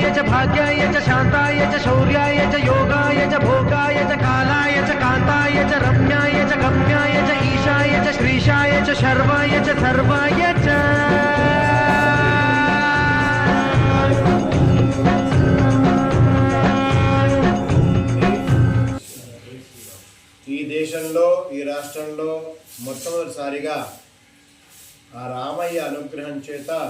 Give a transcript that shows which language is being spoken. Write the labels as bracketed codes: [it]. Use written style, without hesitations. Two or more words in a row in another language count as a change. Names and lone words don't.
[sa] भाग्याय च शान्ताय च शौर्याय च योगाय च भोगाय च कालाय च कान्ताय च रम्याय च गम्याय च ईशाय च श्रीशाय च शर्वाय च सर्वाय च [te] ఈ దేశంలో ఈ రాష్ట్రంలో మొట్టమొదటిసారిగా ఆ రామయ్య అనుగ్రహం చేత